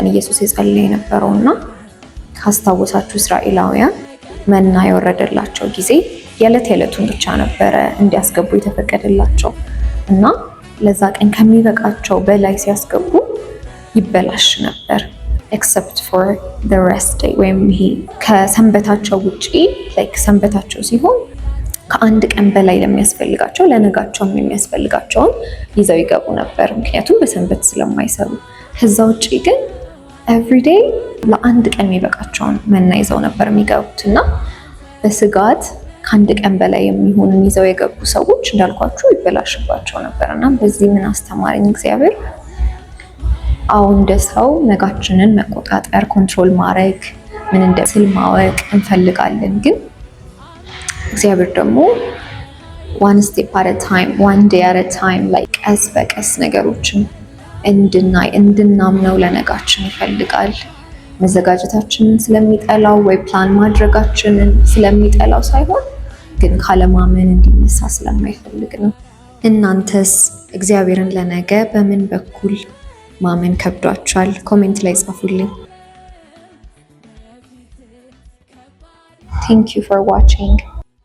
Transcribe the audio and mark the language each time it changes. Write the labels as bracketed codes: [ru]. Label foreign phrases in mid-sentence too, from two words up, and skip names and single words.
[am] ኢየሱስ የጸለየ የነበረውና ካስታወሳችሁ እስራኤላውያን መና የወረደላቸው ጊዜ የዕለቱን ብቻ ነበረ እንዲያስገቡ የተፈቀደላቸው እና ለዛ ቀን ከሚበቃቸው በላይ ሲያስገቡ ይበላሽ ነበር። [en] except for the rest day [am] ወይም ይሄ ከሰንበታቸው ውጪ ሰንበታቸው ሲሆን ከአንድ ቀን በላይ ለሚያስፈልጋቸው ለነጋቸውም የሚያስፈልጋቸውን ይዘው ይገቡ ነበር፣ ምክንያቱም በሰንበት ስለማይሰሩ። ከዛ ውጪ ግን ኤቭሪዴይ ለአንድ ቀን የሚበቃቸውን መና ይዘው ነበር የሚገቡት እና በስጋት ከአንድ ቀን በላይ የሚሆንን ይዘው የገቡ ሰዎች እንዳልኳችሁ ይበላሽባቸው ነበር እና በዚህ ምን አስተማረኝ እግዚአብሔር? አሁን እንደ ሰው ነጋችንን መቆጣጠር ኮንትሮል ማድረግ ምን እንደስል ማወቅ እንፈልጋለን፣ ግን እግዚአብሔር ደግሞ [en] one step at a time, one day at a time [am] ቀስ በቀስ ነገሮችን እንድናምነው ለነጋችን ይፈልጋል። መዘጋጀታችንን ስለሚጠላው ወይ ፕላን ማድረጋችንን ስለሚጠላው ሳይሆን ግን ካለማመን እንዲነሳ ስለማይፈልግ ነው። እናንተስ እግዚአብሔርን ለነገ በምን በኩል ማመን ከብዷችኋል? ኮሜንት ላይ ጻፉልኝ። [en] Thank you for watching.